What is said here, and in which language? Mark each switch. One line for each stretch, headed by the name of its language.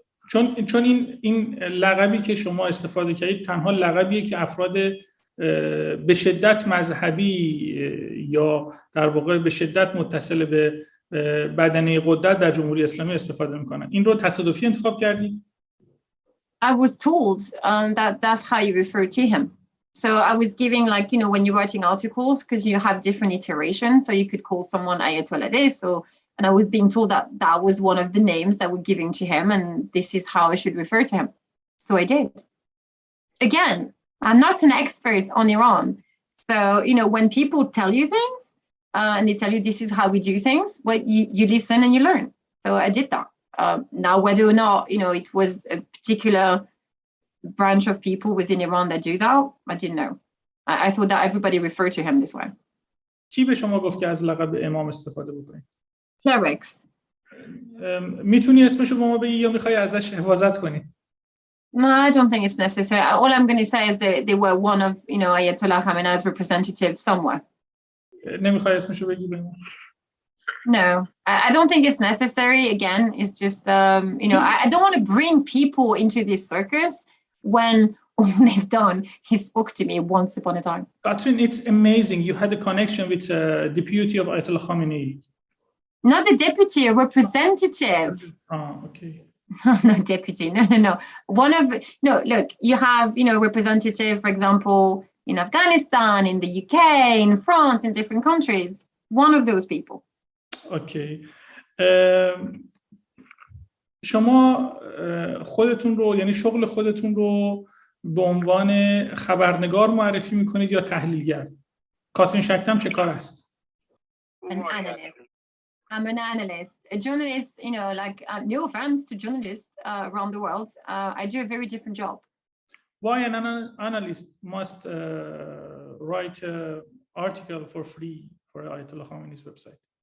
Persian: چون این لقبی که شما استفاده کردید تنها لقبیه که افراد به شدت مذهبی یا در واقع به شدت متصل به بدنه قدرت در جمهوری اسلامی استفاده میکنن. این رو تصادفی انتخاب کردید؟
English: I was told that that's how you refer to him. So I was giving, like, you know, when you're writing articles, because you have different iterations, so you could call someone Ayatollah this, and I was being told that that was one of the names that were giving to him, and this is how I should refer to him. So I did. Again, I'm not an expert on Iran. So, you know, when people tell you things, and they tell you this is how we do things, well, you listen and you learn. So I did that. Now, whether or not, you know, it was a particular branch of people within Iran that do that, I didn't know. I thought that everybody referred to him this way.
Persian: کی به شما گفت که از لقب امام استفاده بکنید؟
English: Clerics.
Persian: میتونی اسمشو به ما بگی یا میخوای ازش حفاظت کنی؟
English: No, I don't think it's necessary. All I'm going to say is that they were one of, you know, Ayatollah Khamenei's representatives somewhere.
Persian: نمیخوای اسمشو بگی به ما؟
English: No, I don't think it's necessary. Again, it's just, you know, I don't want to bring people into this circus when all they've done is spoke to me once upon a time. Catherine, it's amazing. You had a connection with deputy of Ayatollah Khamenei. Not a deputy, a representative. Oh, okay. No, deputy. No. No, look, you have, you know, representative, for example, in Afghanistan, in the UK, in France, in different countries. One of those people. Okay.
Persian: شما خودتون رو، یعنی شغل خودتون رو به عنوان خبرنگار معرفی میکنید یا تحلیلگر؟ کاترین شکدم چه کار است؟
English: An analyst. I'm an analyst. A journalist, you know, like, no offense to journalists around the world, I do a very different job. Why an analyst must write an article for free for Ayatollah Khamenei's website?